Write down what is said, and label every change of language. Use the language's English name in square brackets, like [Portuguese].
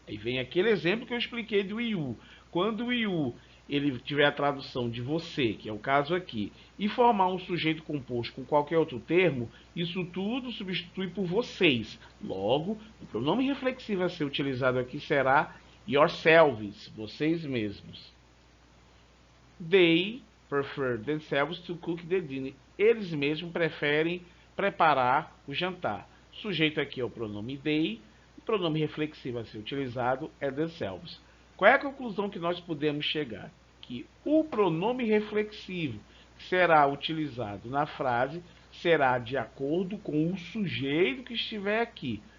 [Portuguese] Aí vem aquele exemplo que eu expliquei do you. Quando o you ele tiver a tradução de você, que é o caso aqui, e formar um sujeito composto com qualquer outro termo, isso tudo substitui por vocês. Logo, o pronome reflexivo a ser utilizado aqui será yourselves, vocês mesmos. [English] They prefer themselves to cook the dinner. [Portuguese] Eles mesmos preferem preparar o jantar. O sujeito aqui é o pronome they, o pronome reflexivo a ser utilizado é themselves. Qual é a conclusão que nós podemos chegar? Que o pronome reflexivo que será utilizado na frase será de acordo com o sujeito que estiver aqui.